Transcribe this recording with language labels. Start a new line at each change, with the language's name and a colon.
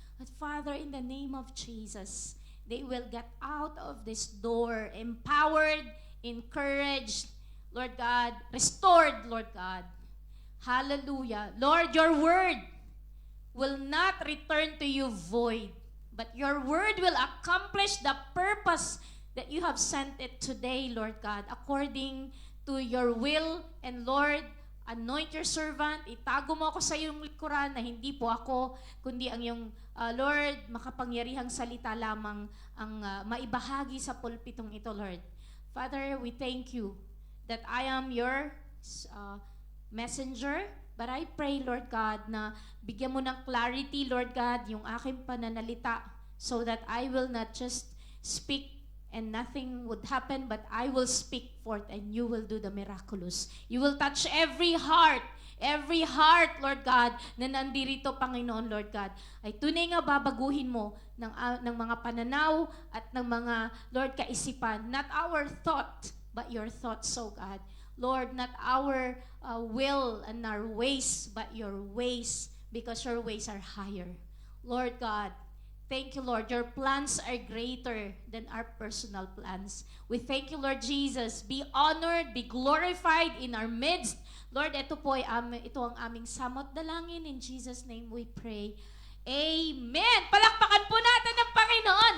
English: But Father, in the name of Jesus, they will get out of this door empowered, encouraged, Lord God, restored, Lord God. Hallelujah. Lord, your word will not return to you void, but your word will accomplish the purpose that you have sent it today, Lord God, according to your will. And Lord, anoint your servant,
Filipino: itago mo ako sa iyong likuran na hindi po ako, kundi ang iyong, Lord, makapangyarihang salita lamang ang maibahagi sa pulpitong ito, Lord.
English: Father, we thank you that I am your messenger, but I pray, Lord God,
Filipino: na bigyan mo ng clarity, Lord God, yung aking pananalita,
English: so that I will not just speak and nothing would happen, but I will speak forth and you will do the miraculous. You will touch every heart,
Filipino: Lord God, na nandirito, Panginoon, Lord God, ay tunay nga babaguhin mo ng mga pananaw at ng mga, Lord, kaisipan.
English: Not our thought, but your thoughts, oh God. Lord, not our will and our ways, but your ways, because your ways are higher. Lord God, thank you, Lord. Your plans are greater than our personal plans. We thank you, Lord Jesus. Be honored, be glorified in our midst.
Filipino: Lord, ito po ito ang aming samot dalangin.
English: In Jesus' name we pray.
Filipino: Amen! Palakpakan po natin ang Panginoon.